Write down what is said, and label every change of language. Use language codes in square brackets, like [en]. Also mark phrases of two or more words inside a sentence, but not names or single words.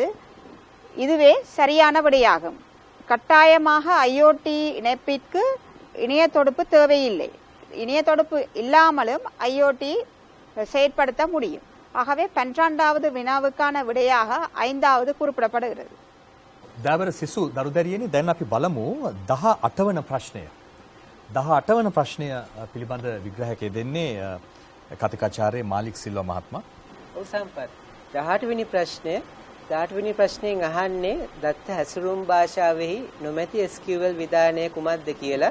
[ta] இதுவே சரியான விடையாகும். கட்டாயமாக IoT இணைப்பிற்கு இணைய தொடுப்பு தேவையில்லை. இணைய தொடுப்பு இல்லாமலும் IoT செயற்படுத்த முடியும். ஆகவே 12வது வினாவுக்கான விடையாக 5வது குறிப்பிடப்படுகிறது. [si] දෑවර සිසු දරුදැරියනි, දැන් අපි බලමු 18 වන ප්‍රශ්නය. 18 වන ප්‍රශ්නය පිළිබඳ විග්‍රහයක් දෙන්නේ කතිකාචාර්ය මාලික් සිල්වා මහත්මයා. ඔව් සම්පත්. 18 වෙනි ප්‍රශ්නයෙන් අහන්නේ දත්ත හැසුරුම් භාෂාවෙහි නොමැති SQL විධානය කුමක්ද කියලා.